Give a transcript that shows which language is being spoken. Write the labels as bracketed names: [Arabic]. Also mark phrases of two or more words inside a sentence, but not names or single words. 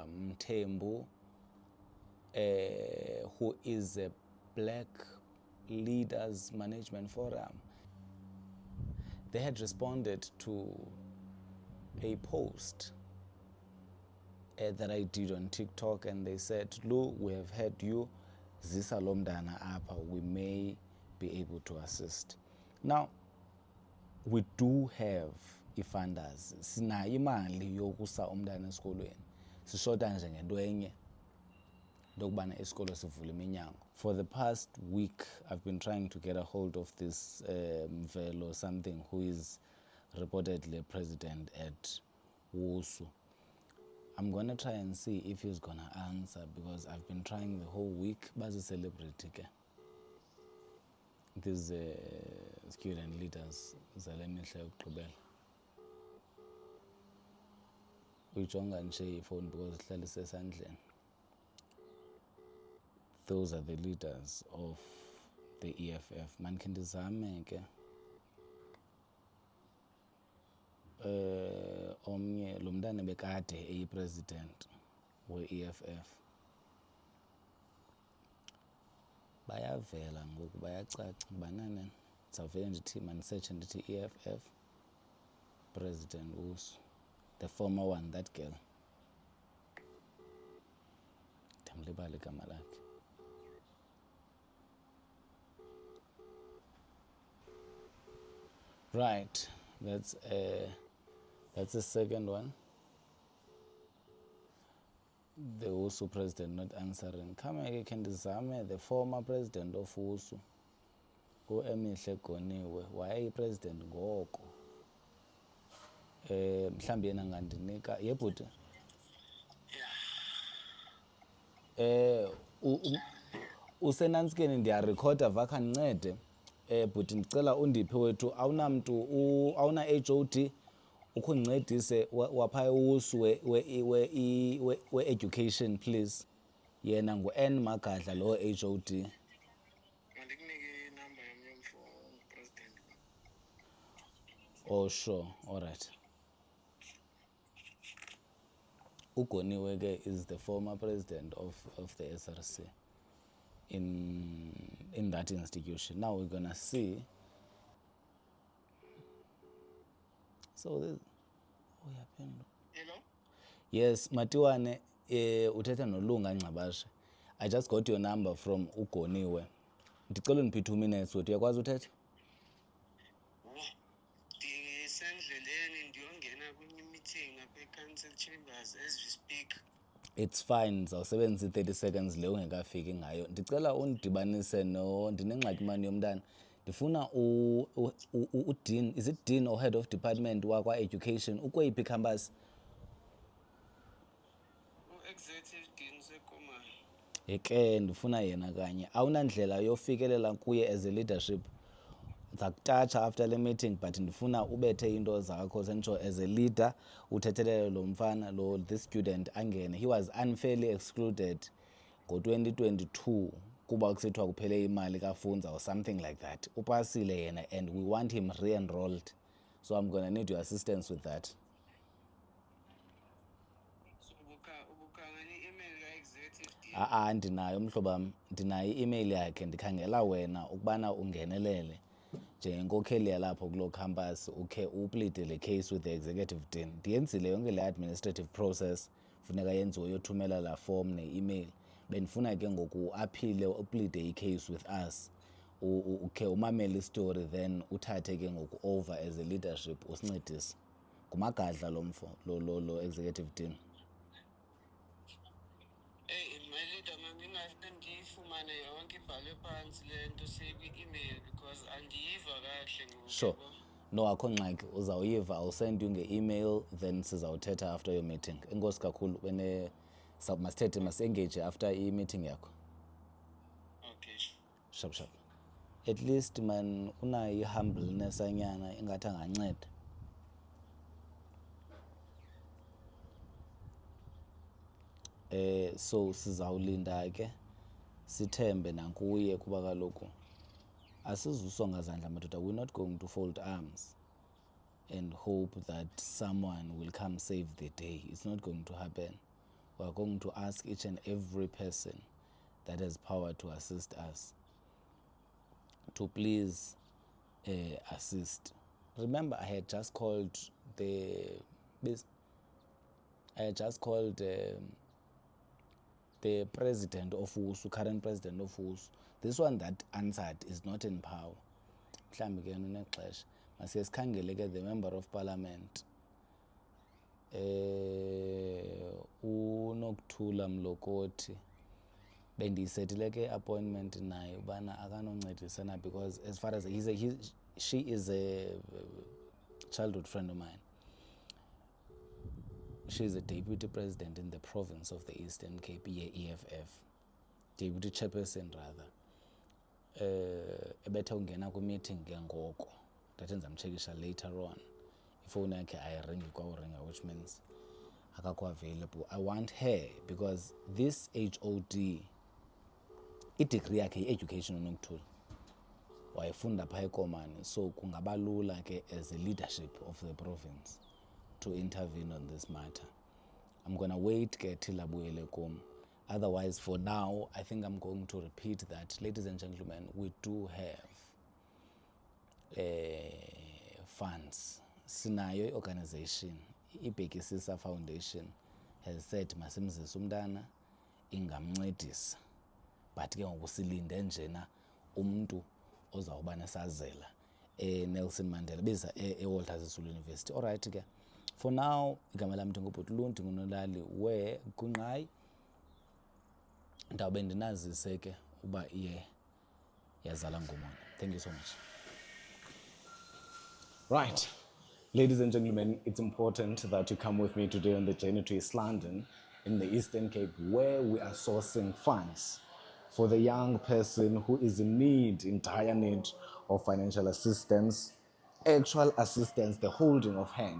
[English] Mthembu, who is a Black Leaders Management Forum. They had responded to a post that I did on TikTok, and they said, "Lu, we have heard you, [Xhosa] zisa lo mntana apha, [English] we may be able to assist." Now, we do have i-funders. [Xhosa] Sinayo imali yokusa umntana esikolweni. Sishota nje ngento enye, lokubana isikolo sivule iminyango. [English] For the past week, I've been trying to get a hold of this Mvelo something, who is reportedly president at WUSU. I'm going to try and see if he's going to answer, because I've been trying the whole week. [Xhosa] Bazi celebrity ke. [English] These student leaders [Xhosa] zale mihla yokugqibela. Uyijonga nje ifone because ihlala isesandleni. [English] Those are the leaders of the EFF. [Xhosa] Man khe ndizame ke. Omnye lo mntana bekade eyi-president we-EFF. Bayavela ngoku, bayacaca banane. Ndizawuvele ndithi mandisetshe ndithi EFF President Usu, [English] the former one, that girl. [Xhosa] Ndamlibala igama lakhe. [English] Right, that's the second one. The USU president not answering. [Xhosa] Khame ke ndizame [English] the former president of USU [Xhosa] uEmihle Goniwe wayeyi-president ngoko. Mhlawumbi yena angandinika yebhuti. Usenantsikeni ndiyarekhoda vakha ndincede. Bhuti ndicela undiphe wethu awunamntu awuna-HOD ukundincedise waphaya uwusu we-education please. Yena ngu-N Magadla lo HOD. Mandikunike inamba yomnye umfo president. [English] Oh sure, all right. Ugoniwe ke is the former president of the SRC in that institution. Now we're gonna see. So this, Hello? yes, [Xhosa] Matiwane, uthetha noLunga Ngcabashe. [English] I just got your number from Ugoniwe. [Xhosa] Ndicela undiphe 2 minutes wethu uyakwazi uthetha? Ndisendleleni ndiyongena kwenye meeting apha [English] e-council chambers as we speak. It's fine, [Xhosa] ndizawusebenzisa i-30 seconds le ungekafiki ngayo. Ndicela undidibanise ndinengxaki mani yomntana. Ndifuna uDean, [English] is it Dean or Head of Department [Xhosa] wakwa-Education ukweyiphi [English] campus? [Xhosa] U-executive dean sekomani. Ke ndifuna yena kanye. Awunandlela yofikelela kuye [English] as a leadership. [Xhosa] Ndizakutatsha after le meeting but ndifuna ubethe into zakho sentsho [English] as a leader [Xhosa] uthethelele lo mfana [English] this student [Xhosa] angene. [English] He was unfairly excluded [Xhosa] ngo-2022 kuba kusithiwa kuphele imali kafunza [English] or something like that. [Xhosa] Upasile yena [English] and we want him re-enrolled. So I'm going to need your assistance with that. [Xhosa] So ubukhangela i-email ka-executive dean. Ndinayo mhlobam, ndinayo i-email yakhe ndikhangela wena ukubana ungenelele njengenkokheli yalapho kuloo campus ukhe uplide le case [English] with the executive dean. [Xhosa] Ndiyenzile yonke le [English] administrative process [Xhosa] funeka yenziwe yothumela la form ne-email. Benifuna ke ngoku uaphile uplide i-case [English] with us [Xhosa] ukhe umamele istory then uthathe ke ngoku [English] over as a leadership [Xhosa] usincedise. Ngumagadla lo mfo lo [English] executive dean. My leader, [Xhosa] mandingase ndiyifumane yonke ibhalwe phantsi le nto sekwi-email because andiyiva kahle ngoku. [English] Sure. [Xhosa] No, akho ngxaki uzawuyiva. [English] I'll send you nge-email then sizawuthetha after your meeting. [Xhosa] Enkosi kakhulu masithethe masengage after i-meeting yakho. [English] Okay. Sharp sharp. At least [Xhosa] man unayo i-humbleness anyana ingathi anganceda. So sizawulinda ke sithembe nankuye kuba kaloku asizusonga zandla madoda. [English] We're not going to fold arms and hope that someone will come save the day. It's not going to happen. We're going to ask each and every person that has power to assist us to please assist. Remember, I had just called the president of USU, current president of USU. This one that answered is not in power. [Xhosa] Mhlambi ke unexesha masiye sikhangele ke [English] the member of parliament [Xhosa] uNokuthula Mlokoti. Bendiyisetile ke appointment naye ubana akanoncedisana [English] because as far as she is a childhood friend of mine. She is a deputy president in the province of the Eastern Cape, EFF. Deputy chairperson rather. [Xhosa] Ebethe ungena ku-meeting ke ngoko. Ndathi ndizamtshekisha later on. Ifowuni yakhe ayiringi kwawuringa, [English] which means akakho available. I want her because this HOD, [Xhosa] i-degree yakhe yi-education uNokuthula. Wayefunda phaa eKomani, [English] so [Xhosa] kungaba lula ke [English] as a leadership of the province to intervene on this matter. I'm going to wait till [Xhosa] abuyele kum. [English] Otherwise, for now, I think I'm going to repeat that, ladies and gentlemen, we do have funds. [Xhosa] Sinayo organization, iBhekisisa Foundation [English] has said [Xhosa] masimzise umntana ingamncedisa. But ke ngoku silinde njena umuntu ozawuba nesazela Nelson Mandela beza eWalter Sisulu University. [English] All right ke. For now, [Xhosa] igama lami ndingubhuti Lu, ndingunolali we Gungqayi. ndawube ndinazise ke uba iye yazala ngomona. [English] Thank you so much. Right, ladies and gentlemen, it's important that you come with me today on the journey to East London in the Eastern Cape, where we are sourcing funds for the young person who is in dire need of financial assistance, actual assistance, the holding of hand.